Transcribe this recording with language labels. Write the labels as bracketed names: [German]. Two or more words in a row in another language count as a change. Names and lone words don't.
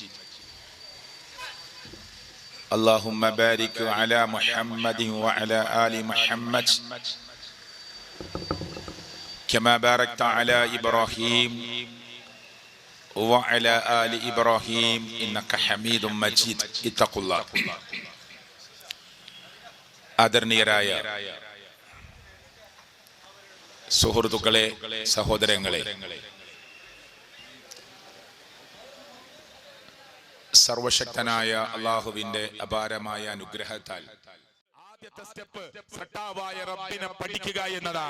[Arabic] اللهم بارك على محمد وعلى آل محمد كما باركت على إبراهيم وعلى آل إبراهيم إنك حميد مجيد. اتقوا الله. [Malayalam] ആദരണീയരായ സുഹൃത്തുക്കളെ, സഹോദരങ്ങളെ, സർവശക്തനായ അല്ലാഹുവിന്റെ അപാരമായ അനുഗ്രഹത്താൽ ആദ്യത്തെ സ്റ്റെപ്പ് സ്രഷ്ടാവായ റബ്ബിനെ പഠിക്കുക എന്നതാണ്.